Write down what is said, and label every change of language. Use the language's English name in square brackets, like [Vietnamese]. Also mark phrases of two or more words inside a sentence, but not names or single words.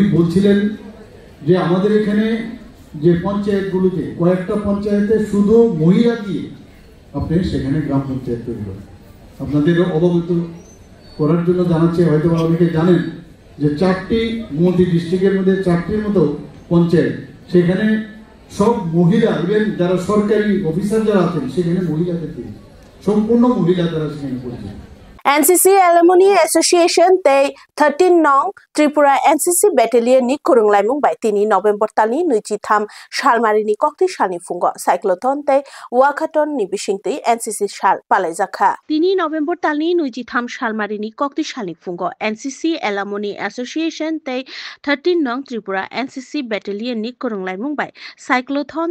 [Bangla] বলছিলেন যে আমাদের এখানে যে পঞ্চায়েতগুলোতে কয়েকটা পঞ্চায়েতে শুধু মহিলা দিয়ে আপনি সেখানে গ্রাম পঞ্চায়েত তৈরি করেন আপনাদের অবগত করার জন্য জানাচ্ছি হয়তো অনেকে জানেন যে 4টি মন্ত্রী ডিস্ট্রিক্টের মধ্যে 4টির মতো পঞ্চায়েত সেখানে সব মহিলা ইভেন যারা সরকারি অফিসার যারা আছেন সেখানে মহিলাদের দিয়ে সম্পূর্ণ মহিলা যারা সেখানে পরিচিত [Kok Borok] NCC Alumni Association they 13 nong Tripura NCC Battalion ni kurunglaimung bai 3 November tani nuichi tham shalmari ni kokti shalni fungo cyclothon te wakaton ni bisingti NCC shal palaijakha 3 November tani nuichi tham shalmari ni kokti shalni fungo NCC Alumni Association te 13 nong Tripura NCC Battalion ni kurunglaimung bai cyclothon